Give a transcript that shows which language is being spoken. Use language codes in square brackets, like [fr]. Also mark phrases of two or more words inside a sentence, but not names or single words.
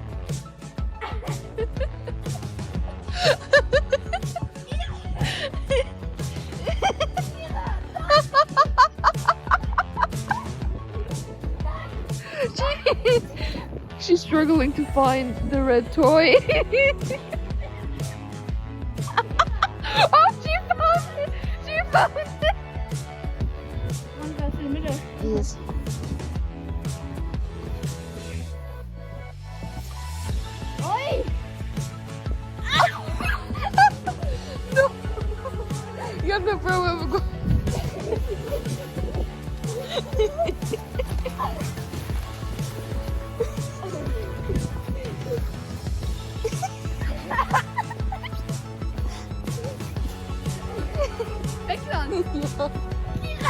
[en] She's struggling to find the red toy. Oh, she found it! She found it! [no] Man kan filme det. [en] Yes. Oi! No! You have no problem. Ekran. [no] Ja.